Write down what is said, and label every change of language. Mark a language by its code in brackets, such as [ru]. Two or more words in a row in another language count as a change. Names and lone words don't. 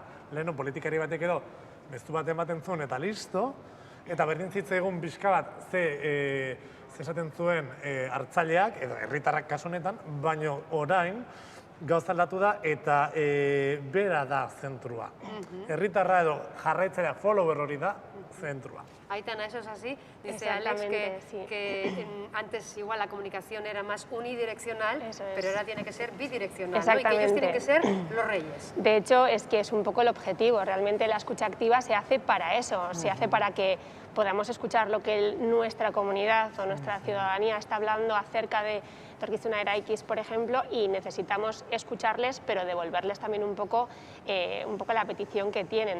[eu] Leheno politikari batek edo, bestu bat ematen zuen eta listo, eta berdin zitzaigun pixka bat ze esaten zuen hartzaileak, edo herritarrak kasu honetan, baino orain gauza aldatu da eta bera da zentrua. Herritarra edo jarraitzailea follower hori da zentrua. [es] Aitana, eso es así. Dice Alex que antes igual la comunicación era más unidireccional, pero ahora tiene que ser bidireccional, ¿no? Y que ellos tienen que ser los reyes. De hecho, es que es un poco el objetivo. Realmente la escucha activa se hace para eso, se hace para que podamos escuchar lo que nuestra comunidad o nuestra ciudadanía está hablando acerca de Etorkizuna Eraikiz, por ejemplo, y necesitamos escucharles, pero devolverles también un poco la petición que tienen.